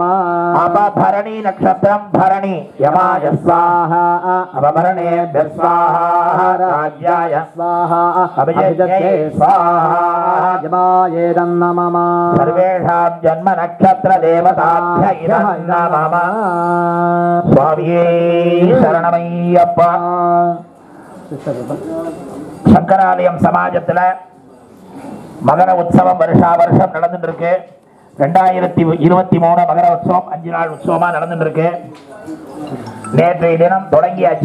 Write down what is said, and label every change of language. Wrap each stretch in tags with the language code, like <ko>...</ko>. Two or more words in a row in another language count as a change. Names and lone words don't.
<sa>अपभरणी नक्षत्रम भरणी यमाय स्वाहा अपभरणेभ्य स्वाहा राज्याय स्वाहा अभिजित्यै स्वाहा यमायेदं मम सर्वेषां जन्म नक्षत्र देवताभ्य इदं नमः</sa> <ta>சுவாமியே சரணமையப்பா. சங்கராலயம் சமாஜத்தில் மகர உற்சவம் வருஷா வருஷம் நடந்துட்டு இருக்கு. 2023 மகர உற்சவம் 5 நாள் உற்சவமா நடந்துட்டு இருக்கு. நேற்றைய தினம் தொடங்கியாச்சு.</ta>